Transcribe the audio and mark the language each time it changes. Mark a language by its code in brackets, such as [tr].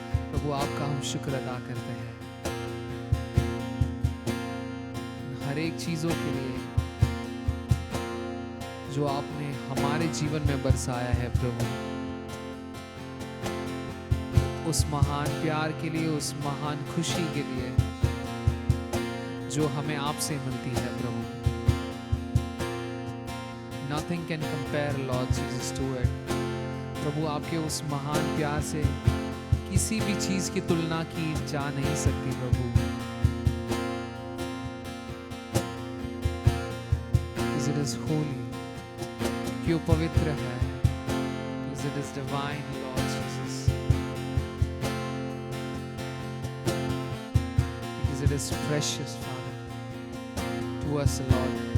[hi] प्रभु आपका हम शुक्र अदा करते हैं हर एक चीजों के लिए जो आपने हमारे जीवन में बरसाया है प्रभु। उस महान प्यार के लिए, उस महान खुशी के लिए जो हमें आपसे मिलती है प्रभु। [en] Nothing can compare, Lord Jesus, to it. [hi] प्रभु आपके उस महान प्यार से किसी भी चीज की तुलना की जा नहीं सकती प्रभु। [en] Because it is holy, [hi] क्यों पवित्र है, [en] because it is divine, Lord Jesus. Because it is precious, Father, to us, Lord.